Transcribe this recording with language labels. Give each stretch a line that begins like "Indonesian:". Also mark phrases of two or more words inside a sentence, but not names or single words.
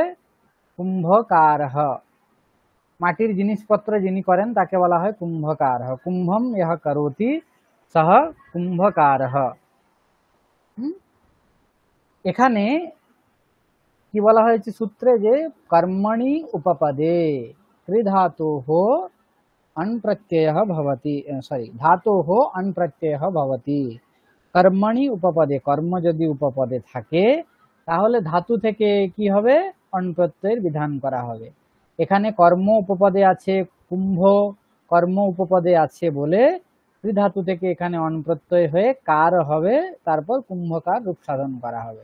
Bangla: কুম্ভকারঃ, মাটির জিনিসপত্র যিনি করেন তাকে বলা হয় কুম্ভকারঃ।
Sanskrit: কুম্ভম ইহ করোতি সহ কুম্ভকারঃ।
Bangla: এখানে কি বলা হয়েছে সূত্রে, যে
Sanskrit: কর্মণি উপপদে ত্রিধাতোঃ अण् प्रत्ययः भवति, धातोः अण् प्रत्ययः भवति। কর্মণি উপপদে,
Bangla: কর্ম যদি উপপদে থাকে তাহলে ধাতু থেকে কি হবে? অণ প্রত্যয়ের বিধান করা হবে। এখানে কর্ম উপপদে আছে, কুম্ভ কর্ম উপপদে আছে বলে ধাতু থেকে এখানে অণ প্রত্যয় হয়ে কার হবে, তারপর কুম্ভকার রূপ সাধন করা হবে।